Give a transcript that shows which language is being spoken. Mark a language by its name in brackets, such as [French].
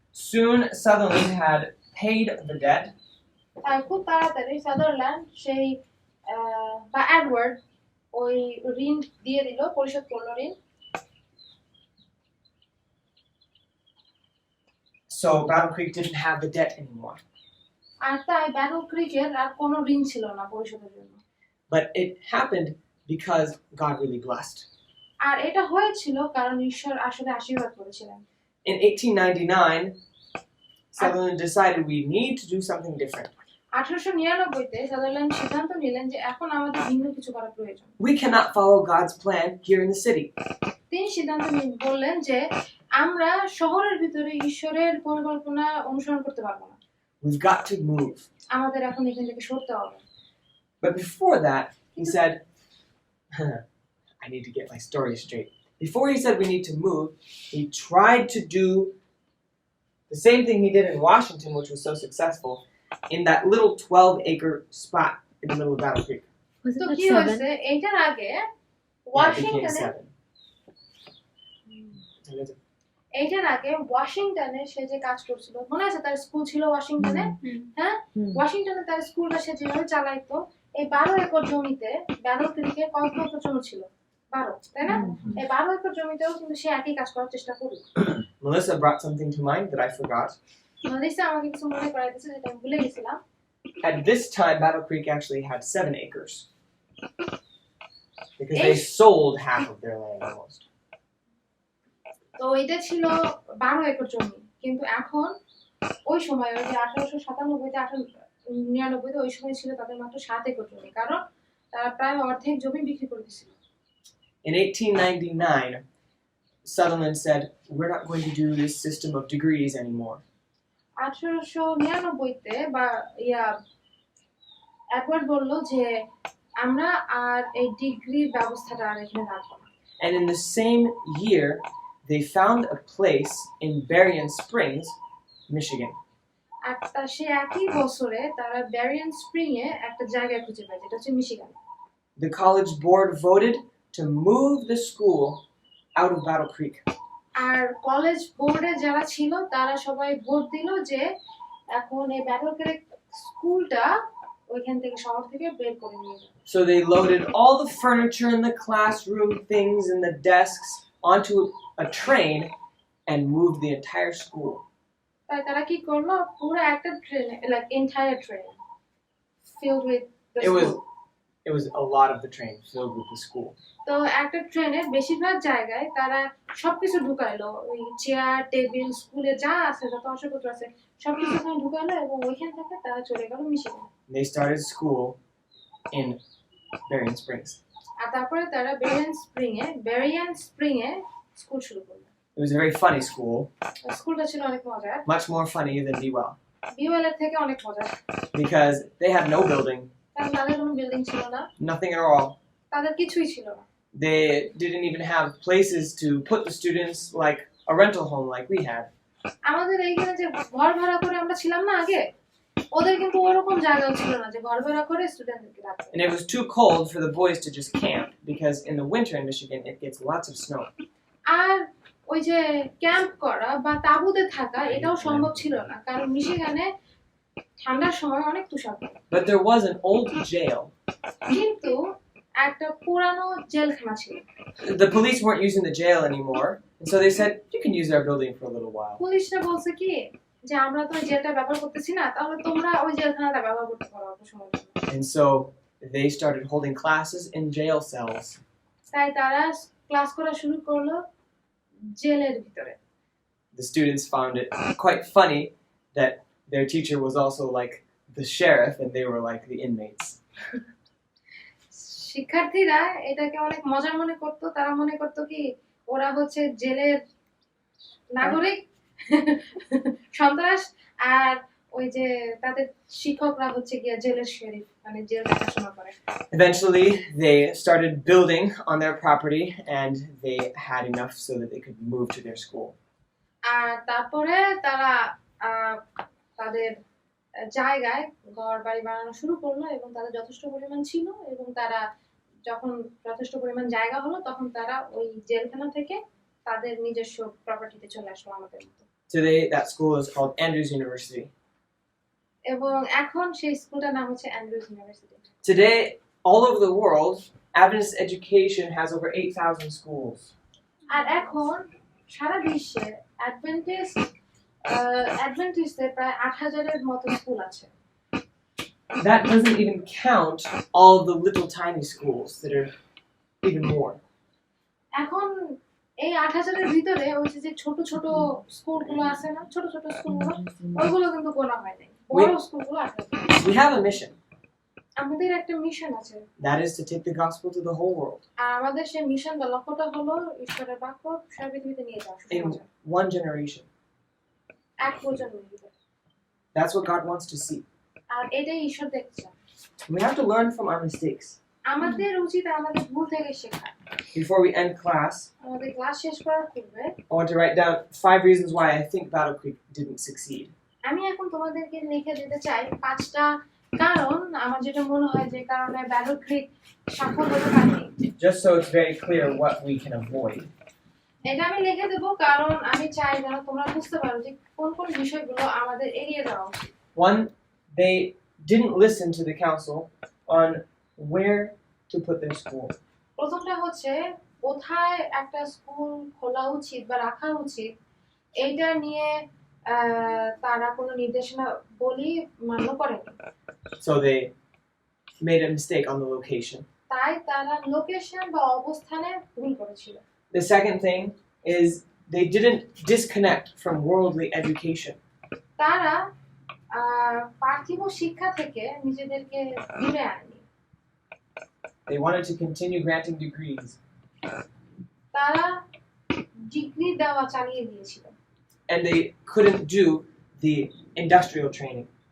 [English] Soon Sutherland had paid the debt. [Bangla] তাই খুব তাড়াতাড়ি সাদারল্যান্ড সেই বা এডওয়ার্ড ওই ঋণ দিয়ে দিল, পরিশোধ করলো ঋণ। [English] So Battle Creek didn't have the debt anymore. [Bangla] আর তাই ব্যাটল ক্রিকের আর কোনো ঋণ ছিল না পরিশোধের জন্য। [English] But it happened because God really blessed. [Bangla] আর এটা হয়েছিল কারণ ঈশ্বর আসলে আশীর্বাদ করেছিলেন। [English] In 1899, Sutherland decided we need to do something different. [Bangla] 1899-তে Sutherland সিদ্ধান্ত নিলেন যে এখন আমাদের ভিন্ন কিছু করা প্রয়োজন। [English] We cannot follow God's plan here in the city. [Bangla] তিনি সিদ্ধান্ত বললেন যে আমরা শহরের ভিতরে ঈশ্বরের পরিকল্পনা অনুসরণ করতে পারবো না। [English] We've got to move. [Bangla] আমাদের এখন এখান থেকে সরতে হবে। [English] But before that, he said, I need to get my story straight. Before he said we need to move, he tried to do the same thing he did in Washington, which was so successful, in that little 12-acre spot in the middle of Battle Creek. [Bangla] তো কি হয়েছে এইটার আগে ওয়াশিংটনে সে যে কাজ করছিল মনে আছে তার স্কুল ছিল ওয়াশিংটনে। হ্যাঁ, ওয়াশিংটনে তার স্কুলটা সে যেভাবে চালাইতো এই 12 একর জমিতে ব্যাটল ক্রিকে কত একর জমি ছিল? 12, তাই না? এই 12 একর জমিতেও কিন্তু সে একই কাজ করার চেষ্টা করলো। [English] Melissa brought something to mind that I forgot. [Bangla] Melissa আমাকে কিছু মনে করাই দিয়েছে যেটা আমি ভুলে গেছিলাম। [English] At this time, Battle Creek actually had 7 acres. Because they sold half of their land almost. [Bangla] তো এটা ছিল 12 একর জমি, কিন্তু এখন ওই সময় ওই যে 1897-তে 1899-তে ওই সময় ছিল তাদের মাত্র 7 একর জমি, কারণ তারা প্রায় অর্ধেক জমি বিক্রি করে দিয়েছিল। [English] In 1899, Sutherland said, we're not going to do this system of degrees anymore. [Bangla] 1899-তে বা এডওয়ার্ড বলল যে আমরা আর এই ডিগ্রি ব্যবস্থাটা আর এখানে রাখবো না। [English] And in the same year, they found a place in Berrien Springs, Michigan. [Bangla] আর সে একই বছরে তারা ব্যারিয়ান স্প্রিং এ একটা জায়গা খুঁজে পায় যেটা হচ্ছে Michigan. [English] The college board voted to move the school out of Battle Creek. [Bangla] আর college বোর্ডে যারা ছিল তারা সবাই ভোট দিল যে এখন এই ব্যাটল ক্রিক স্কুলটা ওইখান থেকে শহর থেকে বের করে নিয়ে যায়। [English] So they loaded all the furniture in the classroom, things in the desks onto a train and moved the entire school. [Bangla] তাই তারা কি করলো, পুরো একটা train, [English] like entire train filled with the school. It was a lot of the train filled with the school. [Bangla] তো একটা ট্রেনের বেশিরভাগ জায়গায় তারা সবকিছু ঢুকাইলো, ওই চেয়ার টেবিল স্কুলে যা আছে যত আসবাবপত্র আছে সবকিছু ওখানে ঢুকাইলো এবং ওইখান থেকে তারা চলে গেল মিশিগানে। [English] They started school in Berrien Springs. [Bangla] আর তারপরে তারা বেরিয়ান স্প্রিং এ স্কুল শুরু করলো। [English] It was a very funny school, [Bangla] স্কুলটা ছিল অনেক মজার, [English] much more funny than Dewell, [Bangla] বিওএল এর থেকে অনেক মজার, [English] because they had no building, [Bangla] কারণ তাদের কোনো বিল্ডিং ছিল না, [English] nothing at all. [Bangla] তাদের কিছুই ছিল না। [English] They didn't even have places to put the students like a rental home like we had. [Bangla] আমাদের এইখানে যে ঘর ভাড়া করে আমরা ছিলাম না আগে, ওদের কিন্তু ওরকম জায়গাও ছিল না যে ঘর ভাড়া করে স্টুডেন্টদেরকে রাখবে। [English] And it was too cold for the boys to just camp, because in the winter in Michigan it gets lots of snow. [Bangla] আর ওই যে ক্যাম্প করা বা তাঁবুতে থাকা এটাও সম্ভব ছিল না, কারণ মিশিগানে ঠান্ডার সময় অনেক তুষার পড়ে। [English] But there was an old jail. [Bangla] কিন্তু একটা পুরানো জেলখানা ছিল। [English] The police weren't using the jail anymore, and so they said, you can use our building for a little while. [Bangla] পুলিশরা বলছে কি যে আমরা তো ওই জেলটা ব্যবহার করতেছি না, তাহলে তোমরা ওই জেলখানাটা ব্যবহার করতে পারো অল্প সময়ের জন্য। [English] And so they started holding classes in jail cells. [Bangla] তাই তারা ক্লাস করা শুরু করলো জেলের ভিতরে। [English] The students found it quite funny that their teacher was also like the sheriff and they were like the inmates. [Bangla] শিক্ষার্থীরা এটাকে অনেক মজার মনে করতো, তারা মনে করতো কি ওরা হচ্ছে জেলের নাগরিক সন্ত্রাস, আর ওই যে তাদের শিক্ষকরা হচ্ছে গিয়া জেলের শেরিফ, মানে জেল দেখাশোনা করে। [English] Eventually, they started building on their property and they had enough so that they could move to their school. [Bangla] আর তারপরে তারা তাদের জায়গায় ঘর বাড়ি বানানো শুরু করলো এবং তাদের যথেষ্ট পরিমাণ ছিল, এবং তারা যখন যথেষ্ট পরিমাণ জায়গা হলো তখন তারা ওই জেলখানা থেকে তাদের নিজস্ব প্রপার্টিতে চলে আসলো আমাদের মতো। [English] Today, that school is called Andrews University. [Bangla] এবং এখন সেই স্কুলটার নাম হচ্ছে Andrews university. [English] Today, all over the world, Adventist education has over 8,000 schools. [Bangla] আর এখন সারা বিশ্বে অ্যাডভেন্টিস্টদের প্রায় 8,000-এর মতো স্কুল আছে। [English] That doesn't even count all the little tiny schools that are even more. [Bangla] এখন এই 8,000-এর ভিতরে ওই যে ছোট ছোট স্কুলগুলো আছে না, ছোট ছোট স্কুলগুলো, ওইগুলো কিন্তু গোনা হয় নাই, বড় স্কুলগুলো আছে। [English] We have a mission. [Bangla] আমাদের একটা মিশন আছে, [English] That is to take the gospel to the whole world [Bangla] আর আমাদের সেই মিশন বা লক্ষ্যটা হলো ঈশ্বরের বাক্য সারা পৃথিবীতে নিয়ে যাওয়া, [English] in one generation. [Bangla] এক প্রজন্মের ভিতরে। [English] That's what God wants to see. [Bangla] আর এটাই ঈশ্বর দেখতে চান। [English] We have to learn from our mistakes. [Bangla] আমাদের উচিত আমাদের ভুল থেকে শেখা। [English] Before we end class, [Bangla] আমাদের ক্লাস শেষ করার পূর্বে [English] I want to write down 5 reasons why I think Battle Creek didn't succeed. [Bangla] আমি এখন তোমাদেরকে লিখে দিতে চাই 5টা কারণ আমার যেটা মনে হয় যে কারণে ব্যাটল ক্রিক সফল হতে পারেনি। [English] Just so it's very clear what we can avoid. [Bangla] এটা আমি লিখে দেব কারণ আমি চাই যেন তোমরা বুঝতে পারো যে কোন কোন বিষয়গুলো আমাদের এড়িয়ে যাওয়া উচিত। [English] One, they didn't listen to the council on where to put their school. [Bangla] প্রথমটা হচ্ছে কোথায় একটা স্কুল খোলা উচিত বা রাখা উচিত, এইটা নিয়ে তারা কোনো নির্দেশনা বলি মান্য করেনি। [English] So they made a mistake on the location. [Bangla] তাই তারা লোকেশন বা অবস্থানে ভুল করেছিল। [English] The second thing is they didn't disconnect from worldly education. [Bangla] তারা পার্থিব শিক্ষা থেকে নিজেদেরকে দূরে আনেনি। [English] They wanted to continue granting degrees. [Bangla] তারা ডিগ্রি দেওয়া চালিয়ে দিয়েছিল [English] And they couldn't do the industrial training.